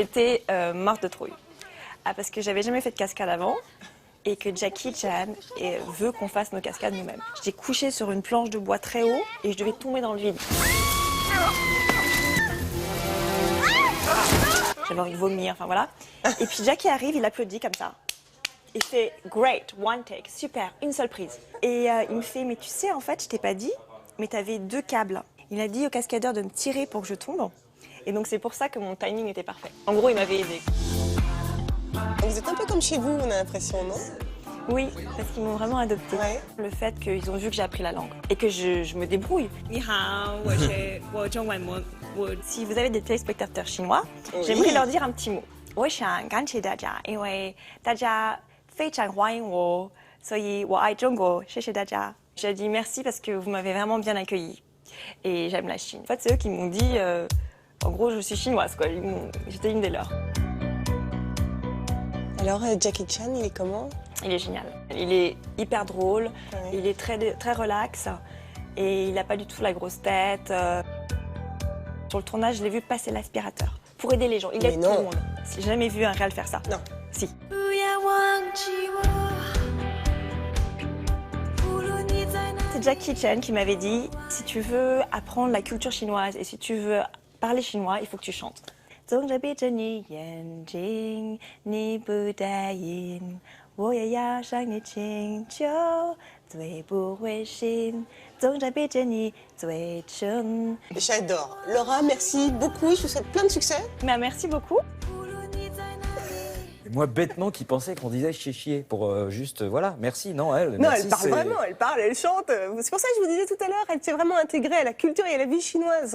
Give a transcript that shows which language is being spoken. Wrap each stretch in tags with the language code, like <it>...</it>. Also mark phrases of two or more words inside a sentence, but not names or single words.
<fr>J'étais morte de trouille. Ah, parce que j'avais jamais fait de cascade avant et que Jackie Chan veut qu'on fasse nos cascades nous-mêmes. J'étais couchée sur une planche de bois très haut et je devais tomber dans le vide. J'avais envie de vomir, enfin voilà. Et puis Jackie arrive, il applaudit comme ça. Il fait</fr> <en>« Great, one take,</en> <fr>super, une seule prise ». Et il me fait « Mais tu sais, en fait, je t'ai pas dit, mais t'avais 2 câbles. » Il a dit au cascadeur de me tirer pour que je tombe. Et donc c'est pour ça que mon timing était parfait. En gros, il m'avait aidé. Vous êtes un peu comme chez vous, on a l'impression, non? Oui, parce qu'ils m'ont vraiment adoptée. Ouais. Le fait qu'ils ont vu que j'ai appris la langue et que je me débrouille.</fr> <zh>你好，我中文我</zh> <fr>Si vous avez des téléspectateurs chinois, Oui. j'aimerais leur dire un petit mot.</fr> <zh>我想感谢大家，因为大家非常欢迎我，所以我爱中国，谢谢大家。</zh> <fr>J'ai dit merci parce que vous m'avez vraiment bien accueilli et j'aime la Chine. En fait, c'est eux qui m'ont dit, en gros, je suis chinoise, quoi. J'étais une des leurs. Alors, Jackie Chan, il est comment? Il est génial. Il est hyper drôle, Ouais. il est très relax et il n'a pas du tout la grosse tête. Sur le tournage, je l'ai vu passer l'aspirateur pour aider les gens. Il Mais aide tout non. le monde. J'ai jamais vu un réel faire ça. Non. Si. C'est Jackie Chan qui m'avait dit, si tu veux apprendre la culture chinoise et si tu veux parler chinois, il faut que tu chantes.</fr> <zh>睁着闭着你眼睛，你不答应，我也要向你请求，最不会信，睁着闭着你嘴唇。</zh> <fr>J'adore. Laura, merci beaucoup, je vous souhaite plein de succès. Mais merci beaucoup. Et moi, bêtement, qui pensais qu'on disait chier pour juste, voilà, merci, non, elle. Non, merci, elle parle c'est- vraiment, elle parle, elle chante. C'est pour ça que je vous disais tout à l'heure, elle s'est vraiment intégrée à la culture et à la vie chinoise.</fr>